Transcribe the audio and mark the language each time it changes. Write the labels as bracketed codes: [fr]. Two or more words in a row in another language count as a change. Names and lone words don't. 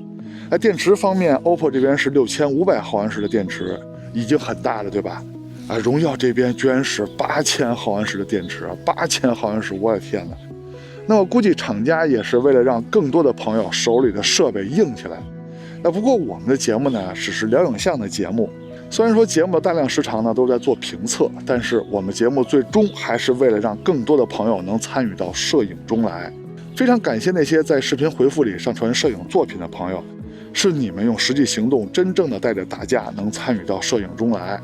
[zh] 那電池方面 ，OPPO 這邊是6500毫安時的電池，已經很大了，对吧？榮耀這邊居然是8000毫安時的電池，8000毫安时，我的天哪！那我估計廠家也是為了讓更多的朋友手裡的設備硬起來。那不過我們的節目呢，只是聊影像的節目，雖然說節目的大量時長呢都在做評測，但是我們節目最終還是為了讓更多的朋友能參與到攝影中來。非常感謝那些在視頻回復裡上傳攝影作品的朋友，是你們用實際行動真正的帶着大家能參與到攝影中來。